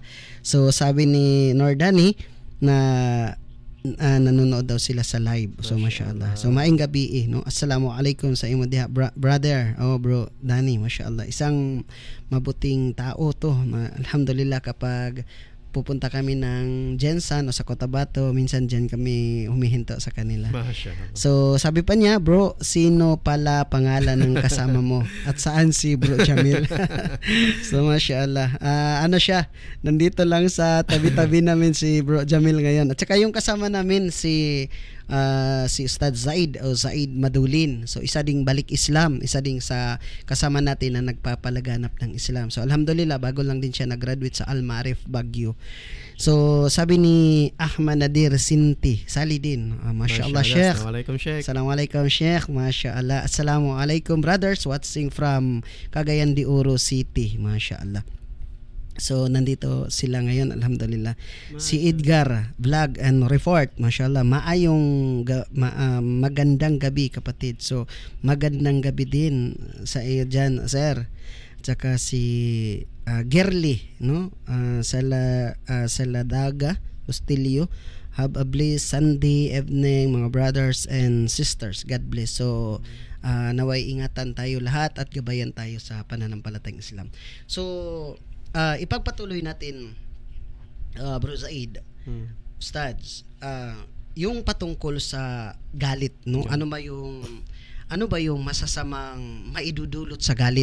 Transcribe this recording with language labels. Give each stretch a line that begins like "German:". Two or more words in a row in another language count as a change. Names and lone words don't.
Filipino: So sabi ni Nordani na nanonood daw sila sa live. So mashallah. So maayong gabi, no?
Cebuano: Assalamualaikum sa imo diha, brother.
Filipino: Bro Dani, mashallah. Isang mabuting tao to. Alhamdulillah, kapag pupunta kami ng Jensan o sa Cotabato, minsan dyan kami humihinto sa kanila. Mashallah. So sabi pa niya, bro, sino pala pangalan ng kasama mo? At saan si Bro Jamil? So mashallah, siya, nandito lang sa tabi-tabi namin si Bro Jamil ngayon. At saka yung kasama namin si Ustad Zaid o Zaid Madulin. So isa ding balik Islam, isa ding sa kasama natin na nagpapalaganap ng Islam. So alhamdulillah, bago lang din siya nag-graduate sa Al-Ma'arif Baguio. So sabi ni Ahmad Nadir Sinti Salidin,
Arabic: mashallah Sheikh. Assalamualaikum Sheikh. Mashallah.
English: Assalamualaikum brothers watching from Cagayan de Oro City.
Filipino: Mashallah. So nandito sila ngayon, alhamdulillah. Si Edgar Vlog and Report, mashallah, magandang gabi kapatid. So magandang gabi din sa iyo diyan, sir. Tsaka si Gerly, no? Saladaga Ustilio.
English: Have a blessed Sunday evening, mga brothers and sisters. God bless.
Filipino: So naway ingatan tayo lahat at gabayan tayo sa pananampalatayang Islam. So ipagpatuloy natin, Bro Zaid, Ustads, yung patungkol sa galit, no? Ano ba yung masasamang maidudulot sa galit?